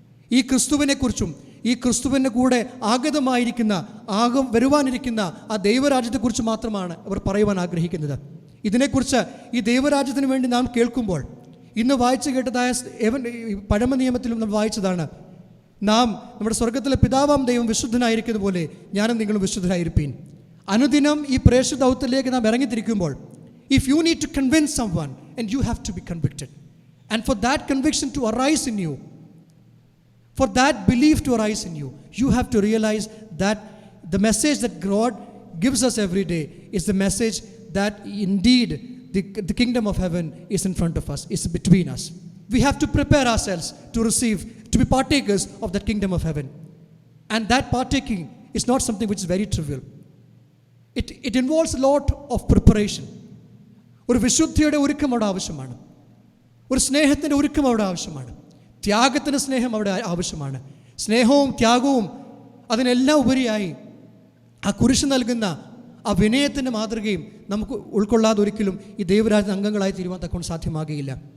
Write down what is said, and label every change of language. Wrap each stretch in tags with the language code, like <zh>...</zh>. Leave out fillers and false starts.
<ml>ഈ ക്രിസ്തുവിനെക്കുറിച്ചും ഈ ക്രിസ്തുവിൻ്റെ കൂടെ ആഗതമായിരിക്കുന്ന വരുവാനിരിക്കുന്ന ആ ദൈവരാജ്യത്തെക്കുറിച്ച് മാത്രമാണ് അവർ പറയുവാൻ ആഗ്രഹിക്കുന്നത്. ഇതിനെക്കുറിച്ച് ഈ ദൈവരാജ്യത്തിന് വേണ്ടി നാം കേൾക്കുമ്പോൾ ഇന്ന് വായിച്ചു കേട്ടതായ പഴമ നിയമത്തിലും നാം വായിച്ചതാണ്, നാം നമ്മുടെ സ്വർഗത്തിലെ പിതാവാം ദൈവം വിശുദ്ധനായിരിക്കുന്ന പോലെ ഞാനും നിങ്ങളും വിശുദ്ധരായിരിപ്പീൻ. അനുദിനം ഈ പ്രേക്ഷിത ദൗത്യത്തിലേക്ക് നാം ഇറങ്ങിത്തിരിക്കുമ്പോൾ,</ml> <en>if you need to convince someone and you have to be convicted, and for that conviction to arise in you, for that belief to arise in you, you have to realize that the message that God gives us every day is the message that indeed the kingdom of heaven is in front of us, is between us. We have to prepare ourselves to receive, to be partakers of that kingdom of heaven. And that partaking is not something which is very trivial. It involves a lot of preparation.</en> <ml>ഒരു വിശുദ്ധിയുടെ ഒരുക്കം അവിടെ ആവശ്യമാണ്, ഒരു സ്നേഹത്തിൻ്റെ ഒരുക്കം അവിടെ ആവശ്യമാണ്, ത്യാഗത്തിൻ്റെ സ്നേഹം അവിടെ ആവശ്യമാണ്. സ്നേഹവും ത്യാഗവും അതിനെല്ലാം ഉപരിയായി ആ കുരിശ് നൽകുന്ന ആ വിനയത്തിൻ്റെ മാതൃകയും നമുക്ക് ഉൾക്കൊള്ളാതെ ഒരിക്കലും ഈ ദൈവരാജ്യ അംഗങ്ങളായി തീരുവാൻ തക്കൊണ്ട് സാധ്യമാകുകയില്ല.</ml>